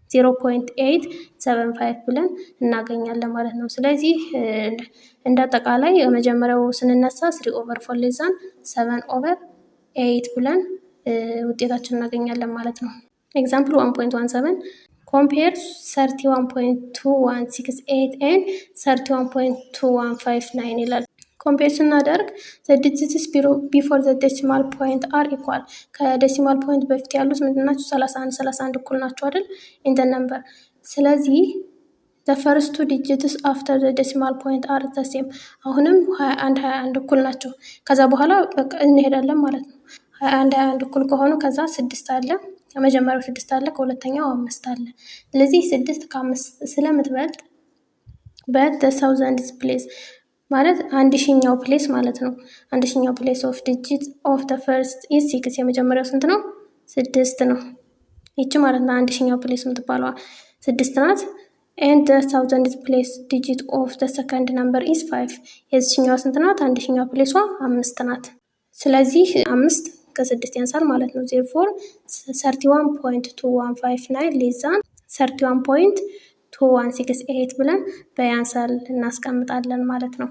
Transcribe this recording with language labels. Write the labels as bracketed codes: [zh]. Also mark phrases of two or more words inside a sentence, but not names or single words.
[am] 0.875 ብለን እናገኛለን ማለት ነው። ስለዚህ እንደ አጠቃላይ የመጀመሪያው ስንነሳ 3/4 ሌዛን 7/8 ብለን ውጤታችን እናገኛለን ማለት ነው። ኤግዛምፕል 1.17 [en] compare 31.216 and 31.215 [am] ይላል። ኮምፔር ስናደርግ [en] the digits before the decimal point are equal [am] ከዴሲማል ፖይንት በፊት ያሉት ምንድን ናቸው? 31 እኩል ናቸው አይደል? [en] in the number [am] ስለዚህ [en] the first two digits after the decimal point are the same [am] አሁንም 21 እኩል ናቸው። ከዛ በኋላ በቃ እንሄዳለን ማለት ነው። 21 እኩል ከሆኑ ከዛ 6 አለ፣ ከመጀመሪያው 6 አለ፣ ከሁለተኛው 5 አለ። ስለዚህ 6 ከ5 ስለምትበልጥ [en] but the thousandth place [am] ማለት 1000ኛው ፕሌስ ማለት ነው። 1000ኛው [en] place of digit of the first is 6 [am] የመጀመሪያው ስንት ነው? 6 ነው። ይቺ ማለት ነው 1000ኛው ፕሌስ የምትባለዋ 6 ናት። [en] and the thousandth place digit of the second number is 5 [am] የዚህኛው ስንት ናት? 1000ኛው ፕሌሷ 5 ናት። ስለዚህ 5 ከ6 ያንሳል ማለት ነው። therefore 31.2159 ሌዛን 31.2168 ብለን በያንሳል እናስቀምጣለን ማለት ነው።